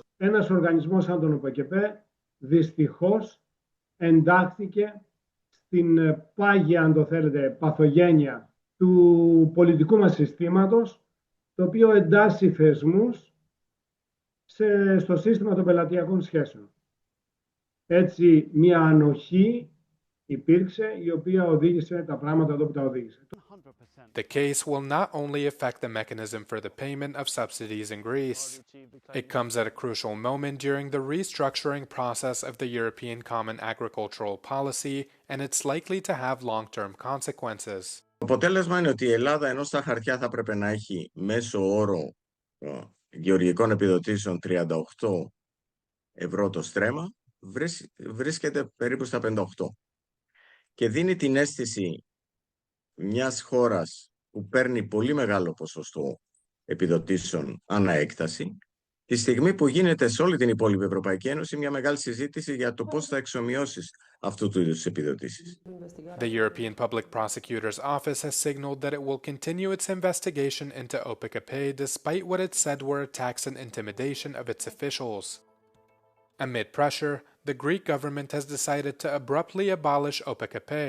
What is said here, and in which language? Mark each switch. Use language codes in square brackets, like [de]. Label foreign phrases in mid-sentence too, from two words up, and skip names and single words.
[el] Ένας οργανισμός σαν τον ΟΠΕΚΕΠΕ δυστυχώς εντάχθηκε στην πάγια, αν το θέλετε, παθογένεια του πολιτικού μας συστήματος, το οποίο εντάσσει θεσμούς στο σύστημα των πελατειακών σχέσεων. Έτσι, μια ανοχή υπήρξε, η οποία οδήγησε τα πράγματα εδώ που τα οδήγησε. [en] The case will not only affect the mechanism for the payment of subsidies in Greece. It comes at a crucial moment during the restructuring process of the European Common Agricultural Policy, and it's likely to have long-term consequences. [el] Το αποτέλεσμα είναι ότι η Ελλάδα, ενώ στα χαρτιά θα έπρεπε να έχει μέσο όρο γεωργικών επιδοτήσεων 38 ευρώ το στρέμμα, βρίσκεται περίπου στα 58. Και δίνει την αίσθηση μιας χώρας που παίρνει πολύ μεγάλο ποσοστό επιδοτήσεων ανά έκταση, τη στιγμή που γίνεται σε όλη την υπόλοιπη Ευρωπαϊκή Ένωση μια μεγάλη συζήτηση για το πώς θα εξομοιώσεις αυτού του είδους τις επιδοτήσεις. [en] The European Public Prosecutor's Office has signaled that it will continue its investigation into OPEC-Pay despite what it said were attacks and intimidation of its officials. Amid pressure, the Greek government has decided to abruptly abolish OPEC-Pay.